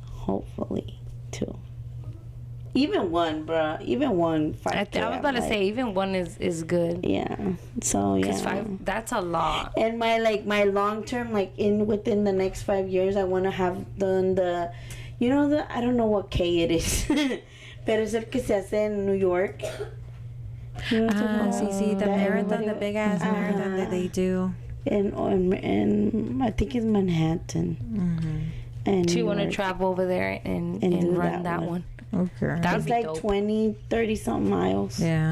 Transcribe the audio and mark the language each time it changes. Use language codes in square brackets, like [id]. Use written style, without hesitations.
[en] Hopefully 2. Even one, bruh. Even one 5K. I was about to say, even one is good. Yeah. So, yeah. 'Cause 5, that's a lot. And my long term, within the next 5 years, I want to have done the, I don't know what K it is. [es] Pero es el que se hace en New York. [en] The marathon, the big ass marathon that they do. And I think it's Manhattan. And Do you want to travel over there and run that one? Okay. It's like dope. 20, 30 something miles. Yeah.